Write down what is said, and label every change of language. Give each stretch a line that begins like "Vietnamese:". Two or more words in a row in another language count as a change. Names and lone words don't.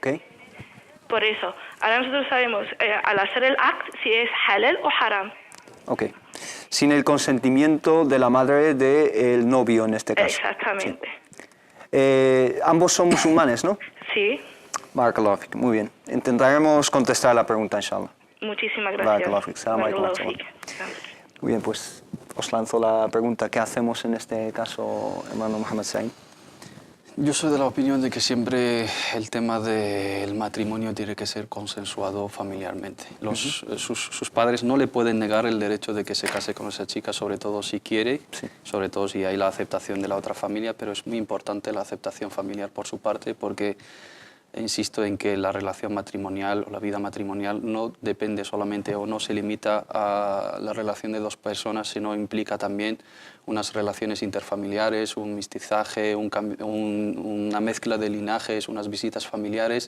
Spanish: Por eso, ahora nosotros sabemos al hacer el act si es halal o haram. Ok. Sin el consentimiento de la madre del novio en este caso. Exactamente. Ambos son musulmanes, ¿no? Sí,
Arabic: بارك الله فيك.
Spanish: Muy bien. Intentaremos contestar la pregunta, inshallah. muchísimas
Arabic: بارك الله
Spanish: gracias.
Arabic: فيك. سلام عليكم و بارك الله رحمة الله. فيك.
Spanish: Muy bien, pues os lanzo la pregunta. ¿Qué hacemos en este caso, hermano Mohamed Said? Yo soy de la opinión de que siempre el tema del matrimonio tiene que ser consensuado familiarmente. Sus padres no le pueden negar el derecho de que se case con esa chica, sobre todo si quiere, sobre todo si hay la aceptación de la otra familia, pero es muy importante la aceptación familiar por su parte porque insisto en que la relación matrimonial o la vida matrimonial no depende solamente o no se limita a la relación de dos personas, sino implica también unas relaciones interfamiliares, un mestizaje, una mezcla de linajes, unas visitas familiares.